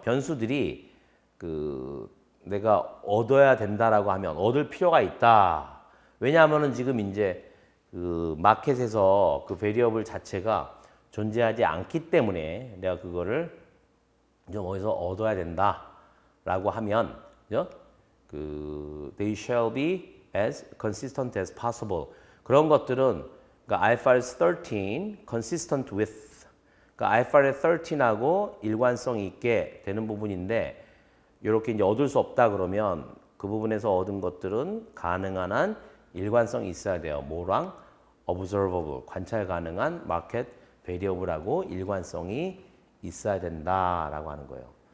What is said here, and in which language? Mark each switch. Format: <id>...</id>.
<ko>변수들이 그 내가 얻어야 된다라고 하면 얻을 필요가 있다. 왜냐하면은 지금 이제 그 마켓에서 그 variable 자체가 존재하지 않기 때문에 내가 그거를 좀 어디서 얻어야 된다라고 하면 그죠?</ko> <en>그 they shall be as consistent as possible.</en> <ko>그런 것들은 그러니까</ko> <en>IFRS 13 consistent with</en> <ko>그러니까 IFRS 13하고 일관성이 있게 되는 부분인데 이렇게 이제 얻을 수 없다 그러면 그 부분에서 얻은 것들은 가능한 한 일관성이 있어야 돼요. 뭐랑? observable, 관찰 가능한 마켓 베리어블하고 일관성이 있어야 된다라고 하는 거예요.</ko>